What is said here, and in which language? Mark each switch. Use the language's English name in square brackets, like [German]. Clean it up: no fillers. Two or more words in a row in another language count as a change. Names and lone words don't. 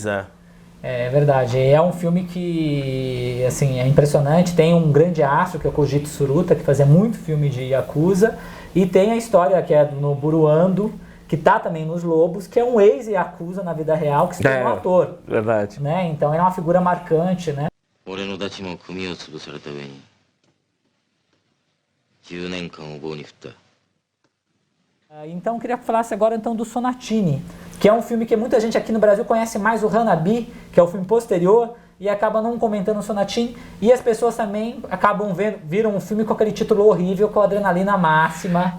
[Portuguese] É verdade, é um filme que, assim, é impressionante. Tem um grande astro, que é o Koji Tsuruta, que fazia muito filme de Yakuza, e tem a história que é no Buruando, que tá também nos Lobos, que é um ex-Yakuza na vida real, que se tornou um ator. Verdade. Né? Então é uma figura marcante, né? [Japanese] 俺のダチも組を潰された上に10年間を棒に振った。 [Portuguese] Então eu queria que falasse agora então do Sonatine, que é um filme que muita gente aqui no Brasil conhece mais o Hanabi, que é o filme posterior, e acaba não comentando o Sonatine, e as pessoas também acabam viram um filme com aquele título horrível, com Adrenalina Máxima.